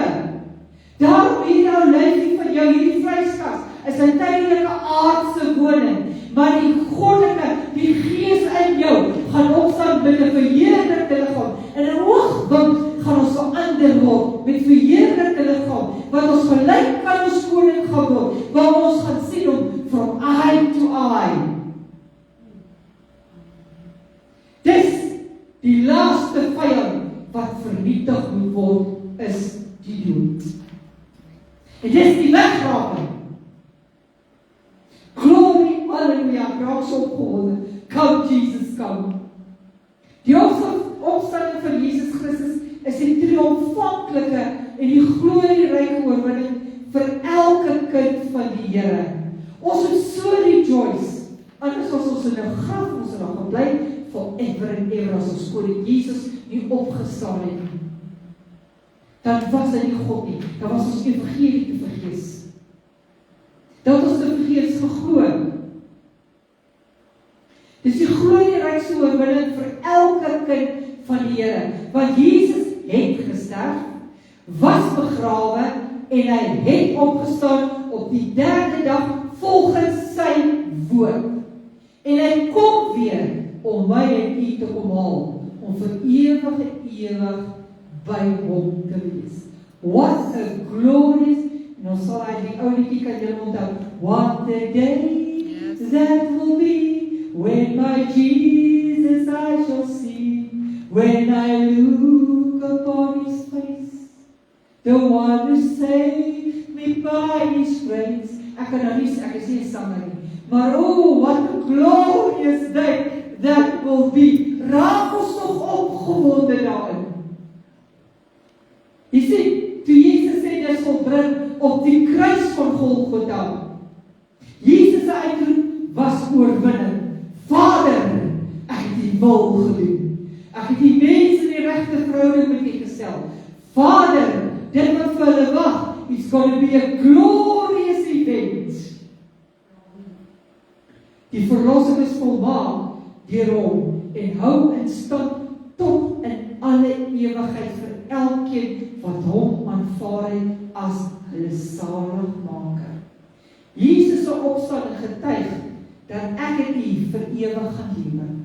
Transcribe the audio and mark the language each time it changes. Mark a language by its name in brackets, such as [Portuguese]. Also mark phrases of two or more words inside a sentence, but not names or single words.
[Afrikaans] Daarom hierdie ou lyfie van jou, hierdie vleiskas, is 'n tydelike aardse woning, maar die goddelike, die gees in jou, gaan opstaan met 'n verheerlikte liggaam. In 'n oogwink gaan ons verander word met verheerlikte liggaam, wat ons gelyk aan ons koning gaan word, waar ons gaan sien hom [English] from eye to eye. [Afrikaans] Dis die laaste vyand wat vernietig moet word, is die dood. En dis die wegraking. [English] Glory, hallelujah, [Afrikaans] graag so opgewonde, [English] come Jesus, come. [Afrikaans] Die opstanding van Jesus Christus is die triomfantelike en die glorieryke oorwinning vir elke kind van die Here. Ons moet so rejoice, anders as ons in 'n graf ons er gaan bly, [English] forever and ever, [Afrikaans] as ons koning Jesus nie opgestaan het nie. Dan was hy nie God nie, dan was ons evangelie te vergees. Dat ons te vergees geglo. Dis die glorierykste oorwinning vir elke kind van die Here, want Jesus het gesterf, was begrawe en hy het opgestaan op die 3de dag volgens sy woord. En hy kom weer om my en u te kom haal, om vir ewig en ewig by hom te wees. [English] What a glorious, [Afrikaans] en ons sal uit die ou liedjie kan julle onthou, [English] what a day that will be, when my Jesus I shall see, when I look upon his face, the one who saved me by his grace. [Afrikaans] Ek kan nou nie, ek is nie 'n sanger nie, maar oh, [English] what a glorious day that will be. [Afrikaans] Raak ons nog opgewonde daarin. Jy sien, toe Jesus sê, dis volbring op die kruis van Golgotha. Jesus se uitroep was oorwinning. Vader, ek het die wil gedoen. Ek het die mense in die regte verhouding met U gestel. Vader, dit wat vir hulle wag, [English] it's going to be a glorious event. [Afrikaans] Die verlossing is volmaak deur hom en hou in stand tot in alle ewigheid vir elkeen wat hom aanvaar het as hulle saligmaker. Jesus se opstanding getuig dat ek en u vir ewig gaan lewe.